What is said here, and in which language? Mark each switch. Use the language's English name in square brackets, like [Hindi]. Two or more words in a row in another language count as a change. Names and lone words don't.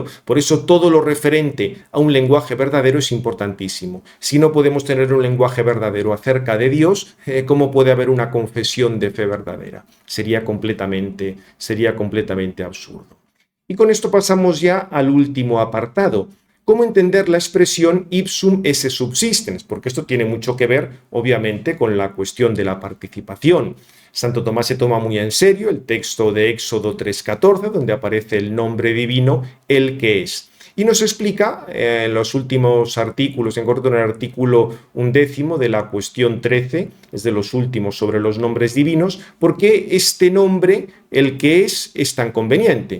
[Spanish] Por eso todo lo referente a un lenguaje verdadero es importantísimo. Si no podemos tener un lenguaje verdadero acerca de Dios, ¿cómo puede haber una confesión de fe verdadera? Sería completamente absurdo. Y con esto pasamos ya al último apartado. ¿Cómo entender la expresión [Latin] ipsum esse subsistens? [Spanish] Porque esto tiene mucho que ver, obviamente, con la cuestión de la participación. Santo Tomás se toma muy en serio el texto de Éxodo 3:14, donde aparece el nombre divino, el que es. Y nos explica en los últimos artículos, en concreto en el artículo 11 de la cuestión 13, es de los últimos sobre los nombres divinos, por qué este nombre, el que es tan conveniente.